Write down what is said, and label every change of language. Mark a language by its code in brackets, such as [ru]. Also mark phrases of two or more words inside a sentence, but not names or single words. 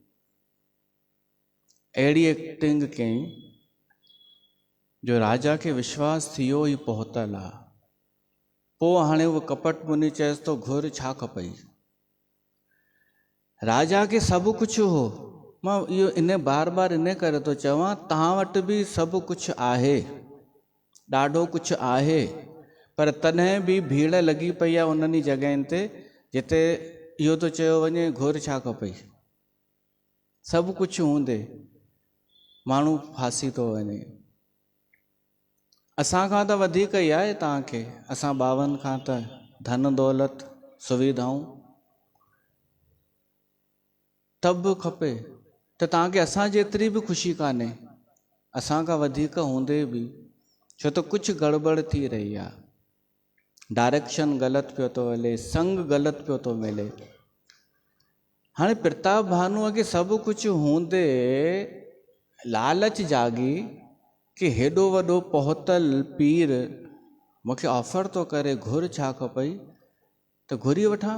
[sd] अहिड़ी एक्टिंग कयईं जो राजा खे विश्वास थी वियो ही पहुतल आहे। पोइ हाणे उहो कपट मुनी चएसि थो घुर छा खपई? राजा खे सभु कुझु हो। मां इहो इन बार बार इन करे थो चवां, तव्हां वटि बि सभु कुझु आहे, ॾाढो कुझु आहे, पर तॾहिं बि भीड़ लॻी पई आहे उन्हनि जॻहियुनि ते जिते इहो थो चयो वञे घुर छा खपई? सभु कुझु हूंदे माण्हू फासी थो वञे। असांखां त वधीक ई आहे तव्हांखे, असां ॿावनि खां त धन दौलत सुविधाऊं तब खपे त तव्हांखे असां जेतिरी बि ख़ुशी कान्हे, असांखां वधीक हूंदे बि, छो त कुझु गड़बड़ थी रही आहे, डायरेक्शन ग़लति पियो थो हले, संग ग़लति पियो थो मिले। हाणे प्रताप भानुअ खे सभु कुझु हूंदे लालच जागी कि हेॾो वॾो पहुतल पीर मूंखे ऑफर थो करे, घुर छा खपई त घुरी वठां।